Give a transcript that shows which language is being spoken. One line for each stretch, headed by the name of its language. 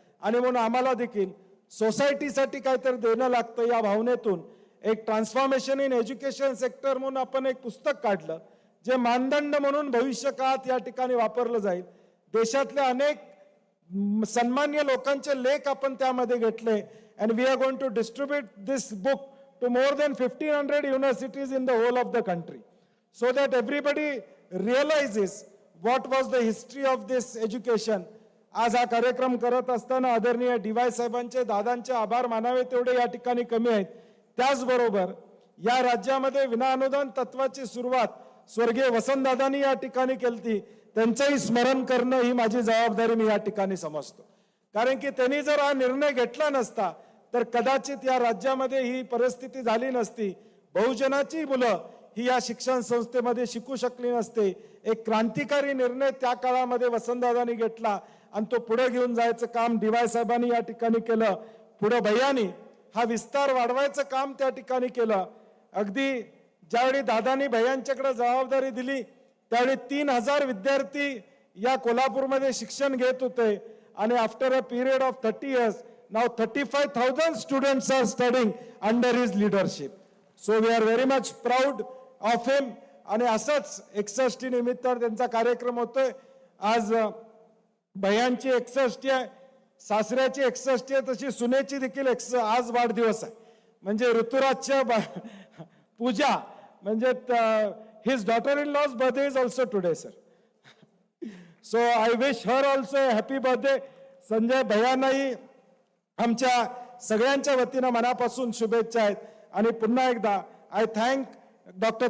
Marathi: आणि म्हणून आम्हाला देखील सोसायटीसाठी काहीतरी देणं लागतं या भावनेतून एक
English: transformation in education sector
Marathi: म्हणून आपण एक पुस्तक काढलं, जे मानदंड म्हणून भविष्य काळात या ठिकाणी वापरलं जाईल. देशातल्या अनेक सन्मान्य लोकांचे लेख आपण त्यामध्ये घेतले.
English: and we are going to distribute this book to more than 1,500 universities in the whole of the country, so that everybody realizes what was the history of this education.
Marathi: आज हा कार्यक्रम करत असताना आदरणीय DY साहेबांचे, दादांचे आभार मानावे तेवढे या ठिकाणी कमी आहेत. त्याचबरोबर या राज्यामध्ये विनाअनुदान तत्वाची सुरुवात स्वर्गीय वसंतदादांनी या ठिकाणी केली. त्यांचंही स्मरण करणं ही माझी जबाबदारी मी या ठिकाणी समजतो. कारण की त्यांनी जर हा निर्णय घेतला नसता तर कदाचित या राज्यामध्ये ही परिस्थिती झाली नसती. बहुजनाची मुलं ही या शिक्षण संस्थेमध्ये शिकू शकली नसते. एक क्रांतिकारी निर्णय त्या काळामध्ये वसंतदादांनी घेतला आणि तो पुढे घेऊन जायचं काम DY साहेबांनी या ठिकाणी केलं. पुढे भैयानी हा विस्तार वाढवायचं काम त्या ठिकाणी केलं. अगदी ज्यावेळी दादांनी भैयांच्याकडे जबाबदारी दिली त्यावेळी 3,000 विद्यार्थी या कोल्हापूरमध्ये शिक्षण घेत होते.
English: आणि after a period of 30 years now 35,000 students are studying under his leadership. So we are very much proud of him.
Marathi: आणि असंच 61 निमित्तानं त्यांचा कार्यक्रम होतोय. आज भैयांची 61 आहे, सासऱ्याची 61 आहे, तशी सुनेची देखील आज वाढदिवस आहे. म्हणजे ऋतुराजच्या पूजा म्हणजे
English: his daughter-in-law's birthday is also today, sir. So I wish her also a happy birthday.
Marathi: Sanjay भैयांनाही आमच्या सगळ्यांच्या वतीनं मनापासून शुभेच्छा आहेत. आणि पुन्हा एकदा
English: I thank Dr.